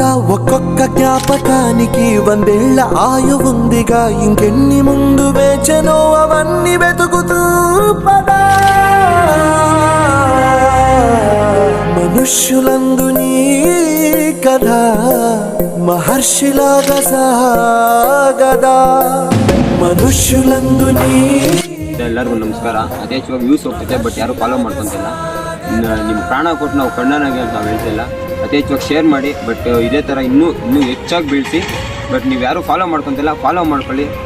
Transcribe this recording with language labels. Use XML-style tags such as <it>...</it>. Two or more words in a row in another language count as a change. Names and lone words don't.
<te>ఒక్కొక్క జ్ఞాపకానికి 100 ఏళ్ల ఆయువుందిగా, ఇంకెన్ని ముందు వేచనో అవన్నీ వెతుకుతూ పదా. మనుష్యులందు నీ కథ మహర్షిలాగా సాగదా. మనుష్యులందు నీ.</te> <kn>ಎಲ್ಲರಿಗೂ ನಮಸ್ಕಾರ. ಅದೇ ಇವಾಗ ವ್ಯೂಸ್ ಹೋಗ್ತಿದೆ, ಬಟ್ ಯಾರು ಫಾಲೋ ಮಾಡ್ಕೊಂತಿಲ್ಲ. ನಿಮ್ಮ ಪ್ರಾಣ ಕೊಟ್ಟು ನಾವು ಕಣ್ಣನಾಗಿ ಅಂತ ನಾವು ಹೇಳ್ತಿಲ್ಲ. ಅದೇ ಇವಾಗ ಶೇರ್ ಮಾಡಿ, ಬಟ್ ಇದೇ ಥರ ಇನ್ನೂ ಹೆಚ್ಚಾಗಿ ಬೆಳೆಸಿ. ಬಟ್ ನೀವು ಯಾರು ಫಾಲೋ ಮಾಡ್ಕೊಂತಿಲ್ಲ, ಫಾಲೋ ಮಾಡ್ಕೊಳ್ಳಿ.</kn>